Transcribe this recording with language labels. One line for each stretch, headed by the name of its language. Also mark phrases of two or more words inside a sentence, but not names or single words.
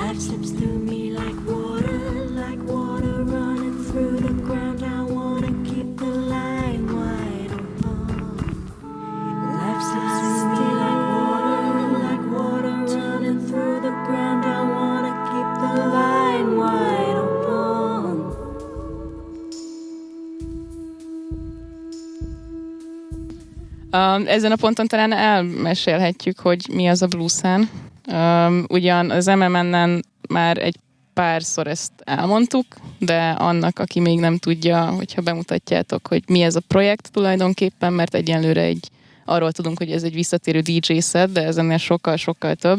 English: Life slips through me like water running through the ground. I wanna keep the line wide open. Life slips through me like water running through the ground. I wanna keep the line wide open.
Hungarian: Ezen a ponton talán elmesélhetjük, hogy mi az a Bluesan. Ugyan az MMN-en már egy párszor ezt elmondtuk, de annak, aki még nem tudja, hogyha bemutatjátok, hogy mi ez a projekt tulajdonképpen, mert egyenlőre arról tudunk, hogy ez egy visszatérő DJ set, de ez ennél sokkal-sokkal több.